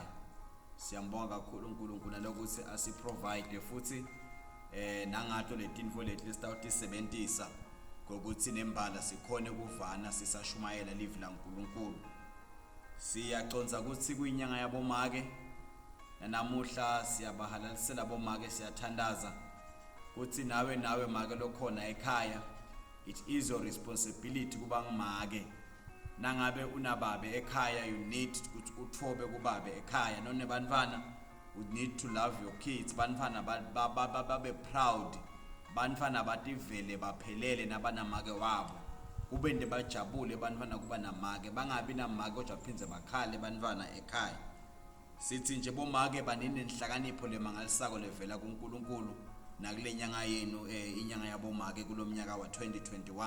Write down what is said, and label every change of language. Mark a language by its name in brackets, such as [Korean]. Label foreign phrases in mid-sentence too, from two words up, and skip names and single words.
[Swati] Siyambonga kakhulu uNkulunkulu nalokuthi asiprovide futhi nangato letinfo leti lesitawutisebentisa kokuthi nembala sikhone kuvana sisashumayela live laNkulunkulu. Siyaconza ukuthi kuyinyanga yabomake namuhla siyabahalalisela bomake siyathandaza ukuthi nawe make lokhona ekhaya, [English] it is your responsibility [Swati] kuba ngumake. Nangabe unababe ekhaya, [English] you need [Swati] ukuthi uthobe kubabe ekhaya. None bantwana, [English] you need to love your kids. [Swati] Bantwana babe proud. Bantwana bativele baphelele nabanamake wabo. Kube nje bajabule bantwana kuba namake. Bangabi namake kodwa phinze bakhale bantwana ekhaya. Sithi nje bomake banini inhlakanipho lemangalisako levela kuNkulunkulu nakule nyanga yenu inyanga yabomake kulomnyaka wa 2021.